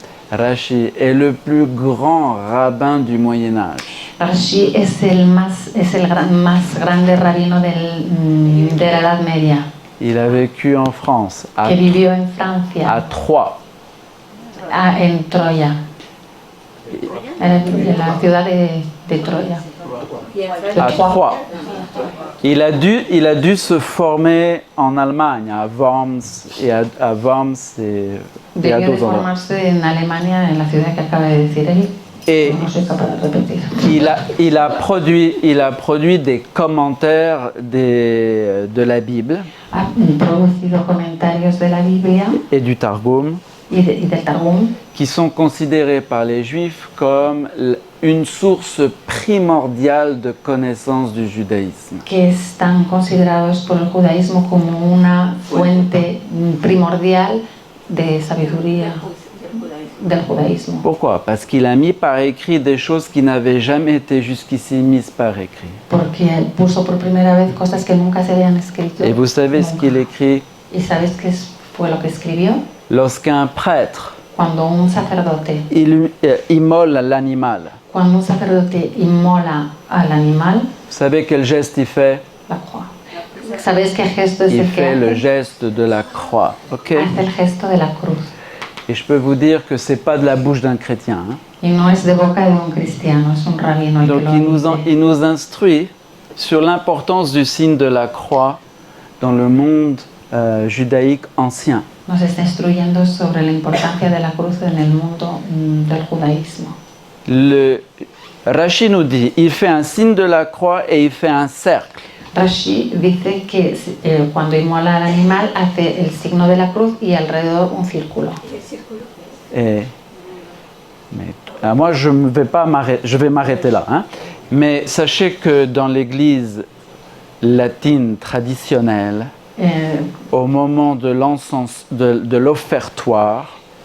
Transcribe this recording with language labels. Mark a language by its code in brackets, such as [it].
[fr] Rashi est le plus grand rabbin du Moyen Âge. [es] Rashi es el más grande rabino de la Edad Media, [fr] Il a vécu en France, [es] que vivió en [fr] à [es] Francia, [fr] Troyes. [es] en Troya, en la ciudad de Troya. [fr] À Troyes. Il a dû se former en Allemagne, à Worms et à Worms et à [es] Debió de [fr] d'autres endroits. [es] formarse en Alemania, en la ciudad que acaba de decir él. [fr] Et [es] No soy capaz de repetir. [fr] il a produit des commentaires de la Bible [es] Ha producido comentarios de la Biblia [fr] et du Targum [es] y del Targum [fr] qui sont considérés par les Juifs comme une source primordiale de connaissance du judaïsme. [es] que están considerados por el judaísmo como una fuente primordial de sabiduría del judaísmo. [fr] Pourquoi? Parce qu'il a mis par écrit des choses qui n'avaient jamais été jusqu'ici mises par écrit. [es] Porque él puso por primera vez cosas que nunca se habían escrito. [fr] Et vous savez ce [es] nunca. [fr] qu'il écrit? [es] ¿Y sabes qué fue lo que escribió? [fr] Lorsqu'un prêtre [es] Cuando un sacerdote, [fr] immole l'animal, [es] cuando un sacerdote inmola al animal, [fr] vous savez quel geste il fait? la croix. [es] ¿Sabes qué gesto es [fr] Il [es] el que [fr] fait le [es] hace? [fr] geste de la croix. Ok? [es] Hace el gesto de la cruz. [fr] Et je peux vous dire que c'est pas de la bouche d'un chrétien. Hein. [es] Y no es de boca de un cristiano, es un rabino el [fr] Donc [es] que lo dice. [fr] il nous instruit sur l'importance du signe de la croix dans le monde judaïque ancien. [es] Nos está instruyendo sobre la importancia de la cruz en el mundo del judaísmo. [fr] Le Rashi nous dit, il fait un signe de la croix et il fait un cercle. [es] Rashi dice que cuando inmola al animal hace el signo de la cruz y alrededor un círculo. [fr] Et, mais, moi, je vais m'arrêter là. Hein. Mais sachez que dans l'église latine traditionnelle, au moment de l'encens, de l'offertoire,